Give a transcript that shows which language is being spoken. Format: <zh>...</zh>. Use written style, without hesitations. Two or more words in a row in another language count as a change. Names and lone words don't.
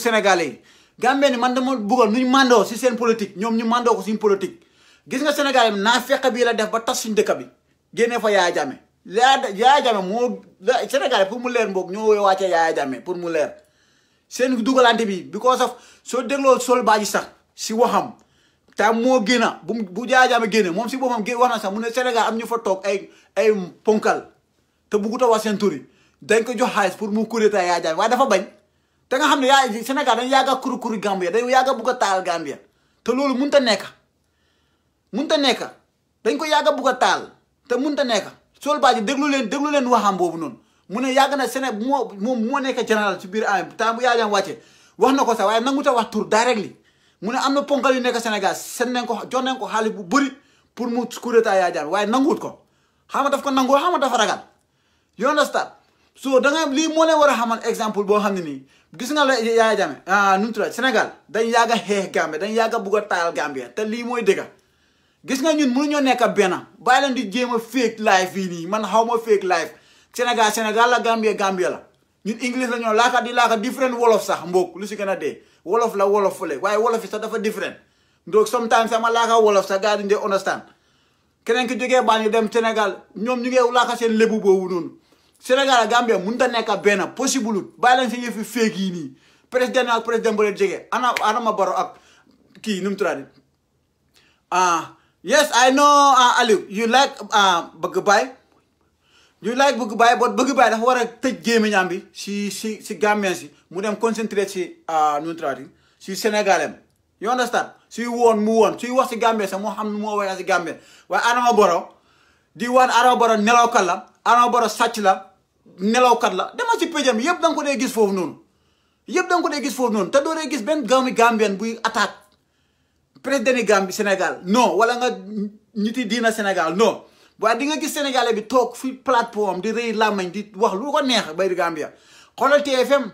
<wo>Sénégalais yi Gambie ni man dama bëggoon nuñ mandoo si seen politique ñoom ñu mandoo ko suñu politique gis nga Sénégal yi naa fekk bii la def ba tas suñu dëkk bi génnee fa Yaya Jammeh Yaya Jammeh moo Sénégal pour mu leer mboog ñoo wàccee Yaya Jammeh pour mu leer seen dugalante bi</wo> <en>because of</en> <wo>soo dégloo Sol Badji sax si waxam te moo génna bu Yaya Jammeh génne moom si boppam wax na sax mu ne Sénégal am ñu fa toog ay ponkal te buggut a wax seen tur yi dañ ko jox xaalis pour mu kuréeta Yaya Jammeh waaye dafa bañ te nga xam ne Sénégal dañ yàgg a kuru Gambia dañ yàgg a bugg a taal Gambia te loolu mënut a nekk dañ ko yàgg a bugg a taal te mënut a nekk Sol Badji déglu leen waxam boobu noonu mu ne yàgg na Sénégal moom moo nekk général ci biir am temps bu Yaya Jammeh wàcce wax na ko sax waaye nangu ta wax tur directly mu ne am na ponkal yu nekk Sénégal seen nañ ko jox nañ ko xaalis bu bëri pour mu kuréeta Yaya Jammeh waaye nanguwut ko xam nga daf ko nangu xam nga dafa ragal</wo> <en>you understand</en> <wo>so da nga lii moo leen war a xamal exemple boo xam ne nii gis nga la Yaya Jammeh nu mu tudd Sénégal dañ yàgg a xeex Gambie dañ yàgg a bugg a taal Gambie te lii mooy dëgg gis nga ñun mënuñoo nekk benn bàyyi leen di jéem a</wo> <en>fake life</en> <wo>fii nii man xaw ma</wo> <en>fake life</en> <wo>Sénégal la Gambie la ñun English la ñoo laaka di laaka different wolof sax mbokk lu si gën a dee wolof la wolof fële waaye wolof yi sax dafa different donc sometimes sama laaka wolof sax gars yi duñ dee understand keneen ki jógee baa ñu dem Sénégal ñoom ñu ngi laaka seen lébu boobu noonu Sénégal ak Gambie mënut a nekk benn possible bàyyi leen si yëfi fake yi nii président ak président bu leen jege Adama Barrow ak kii nu mu tuddati</wo> <en>yes I know Aliou you like</en> <wo>bëgg baay but bëgg baay dafa war a tëj gémmiñam bi si Gambien si mu dem concentré si nu mu tuddati si Sénégalem</wo> <en>you understand</en> <wo>suy woon mu woon suy wax si Gambien sax moo xam ne moo wax si Gambien waaye Adama Barrow di waan Adama Barrow nelawkat la Adama Barrow sàcc la nelawkat la dama si péjam yëpp da nga ko dee gis foofu noonu te doo dee gis benn Gambien buy attaque président ni Gambie Sénégal non wala nga ñiti diina Sénégal non waaye di nga gis Sénégalais bi toog fi plateforme di rëy làmmañ di wax lu ko neex bay di Gambia xoolal TFM</wo>